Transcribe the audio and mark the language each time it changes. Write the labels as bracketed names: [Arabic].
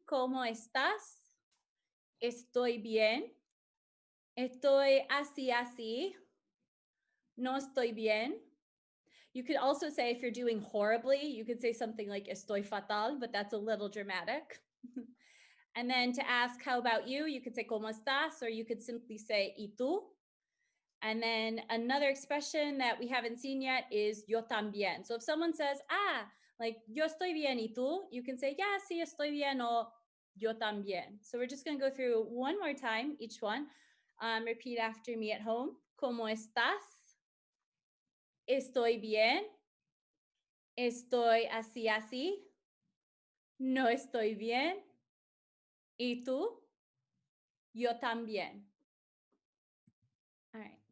[Spanish] Como estás? Estoy bien. Estoy así, así. No estoy bien. [English] You could also say, if you're doing horribly, you could say something like [Spanish] estoy fatal, [English] but that's a little dramatic. And then to ask, how about you? You could say, [Spanish] ¿cómo estás? [English] Or you could simply say, [Spanish] ¿y tú? [English] And then another expression that we haven't seen yet is [Spanish] yo también. [English] So if someone says, like, [Spanish] yo estoy bien, ¿y tú? [English] You can say, yeah, [Spanish] sí, estoy bien, [English] or [Spanish] yo también. [English] So we're just going to go through one more time, each one. Repeat after me at home. [Spanish] ¿Cómo estás? Estoy bien. Estoy así, así. No estoy bien. ¿Y tú? Yo también. [English] All right.